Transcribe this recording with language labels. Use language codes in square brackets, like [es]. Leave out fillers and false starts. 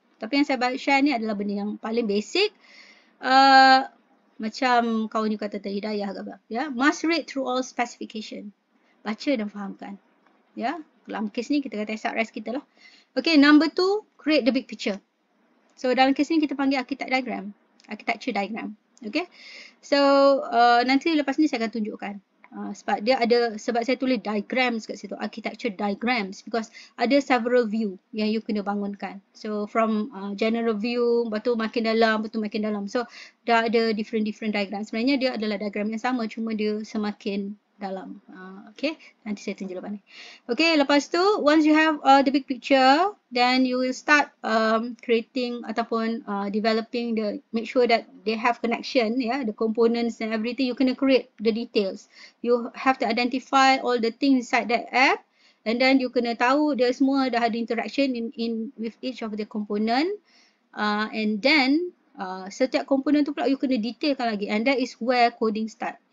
[ms] Tapi yang saya share ni adalah benda yang paling basic. Macam kawan you kata tadi, Hidayah ke apa. Ya? [en] Must read through all specification. [ms] Baca dan fahamkan. Ya? Dalam kes ni kita kata SRS kita lah. [en] Okay, number 2, create the big picture. [ms] So dalam kes ni kita panggil architecture diagram. Okay. So nanti lepas ni saya akan tunjukkan Sebab saya tulis diagrams kat situ, architecture diagrams, because ada several view yang you kena bangunkan. [en] So from general view, [ms] lepas tu makin dalam, so dah ada different diagram. Sebenarnya dia adalah diagram yang sama, cuma dia semakin dalam. Okay, nanti saya tunjuk lepas ni. [en] Okay, lepas tu once you have the big picture, then you will start creating ataupun developing make sure that they have connection, the components and everything. You kena create the details. You have to identify all the things inside that app, and then you [ms] kena tahu dia semua dah ada [en] interaction in with each of the component, and then [ms] setiap komponen tu pula you kena detailkan lagi, [en] and that is where coding start.